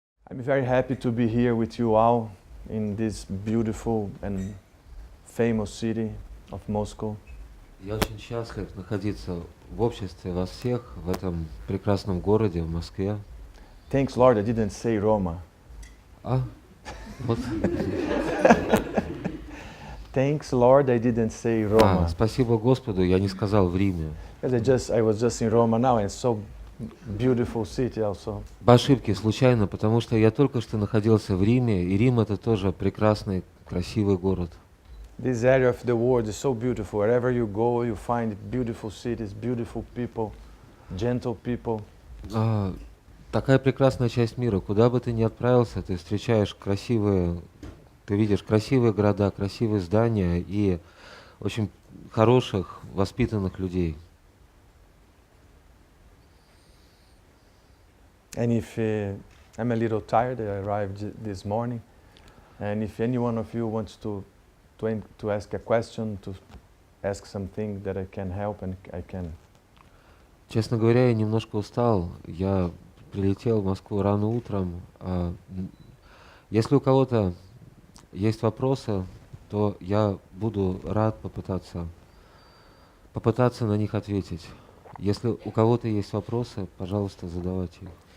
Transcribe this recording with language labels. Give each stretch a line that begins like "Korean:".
English: I'm very happy to be here with you all in this beautiful and famous city of Moscow.
Russian: Я очень счастлив находиться в обществе вас всех в этом прекрасном городе, в Москве.
English: Thanks, Lord, I didn't say Roma.
Russian: Вот.
English: Thanks, Lord, I didn't say Roma.
Russian: Спасибо Господу, я не сказал в Риме.
English: Because I was just in Roma now, and it's so beautiful city also.
Russian: По ошибке, случайно, потому что я только что находился в Риме, и Рим это тоже прекрасный, красивый город.
English: This area of the world is so beautiful. Wherever you go, you find beautiful cities, beautiful people, gentle people.
Russian: Такая прекрасная часть мира. Куда бы ты ни отправился, ты встречаешь ты видишь красивые города, красивые здания и очень хороших, воспитанных людей.
English: And if I'm a little tired, I arrived this morning, and if any one of you wants to ask a question, to ask something that I can help, and I can.
Russian: Честно говоря, я немножко устал. Я прилетел в Москву рано утром. Если у кого-то есть вопросы, то я буду рад попытаться на них ответить. Если у кого-то есть вопросы, пожалуйста, задавайте их.